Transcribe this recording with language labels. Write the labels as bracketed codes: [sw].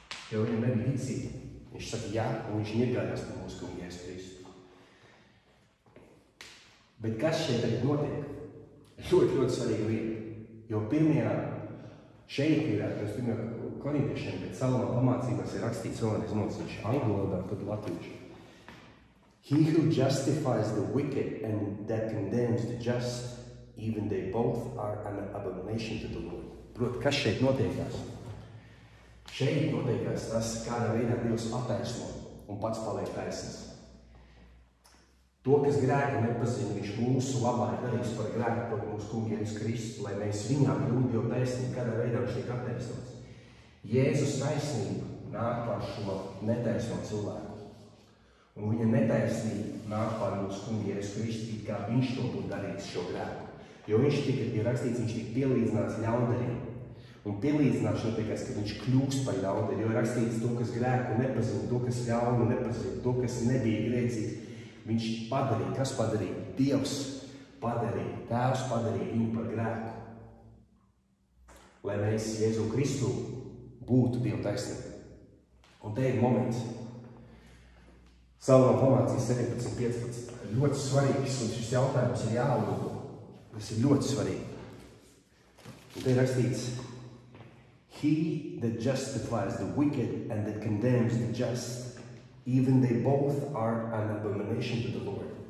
[lv] Jo viņam nebija ticība. Viņš saka jā, un viņš iegājās pie mūsu kunga Jēzus Kristu. Bet kas šeit tagad notiek? Ļoti svarīga lieta. Jo pirmajā šeit ir, korintiešiem, bet Salomona pamācībās ir rakstīts vēlreiz mocīši angļu valodā, tad latviešu. [en] He who justifies the wicked and that condemns the just, even they both are an abomination to the Lord. [lv] Proti, kas šeit notiekās? Šeit notiekās tas, kādā veidā Dievs attaisno un pats paliek taisns. To, kas grēku nepazina, viņš mūsu labā ir darījis par grēku par mūsu kungu Jēzus Kristus, lai mēs viņā kļūtu Dievu taisnību, kādā veidā viņš tiek attaisnots. Jēzus taisnība nāk par šo netaisno cilvēku. Un viņa netaisnība nāk par mūsu kungu Jēzus Kristus, kā viņš to būtu darījis šo grēku. Jo viņš ir rakstīts, viņš tika pielīdzināts ļaundariem. Un pielīdzināšana tiekās, ka viņš kļūst par ļaundari, jo ir rakstīts to, kas grēku nepazina, to, kas ļaunu nepazina, to, kas nebija grēcīgs. Viņš padarīja, kas padarīja? Dievs padarīja, Tēvs padarīja viņu par grēku. Lai mēs Jēzu Kristu būtu Dieva taisnība. Un te ir moments. Salomona pamācīs 17.15. Ļoti svarīgs, un šis jautājums ir jāuzdo. Tas ir ļoti svarīgi. Un te ir rakstīts, [en] He that justifies the wicked and that condemns the just, even they both are an abomination to the Lord.